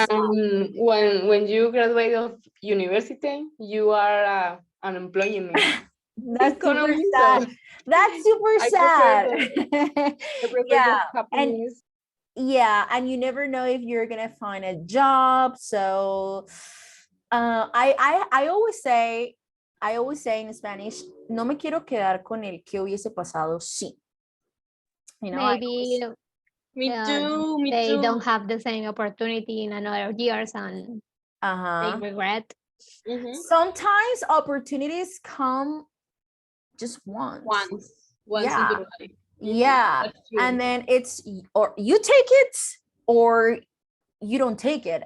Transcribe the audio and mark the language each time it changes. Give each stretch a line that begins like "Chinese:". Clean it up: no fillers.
English: When you graduate of university, you are unemployment. That's super sad. That's super sad. Yeah. And you never know if you're gonna find a job. So I always say in Spanish,
Spanish: no me quiero quedar con el que hubiese pasado sí.
English: Maybe me too. They don't have the same opportunity in another years, and they regret. Sometimes opportunities come just once. In your life. Yeah. And then it's, or you take it or you don't take it.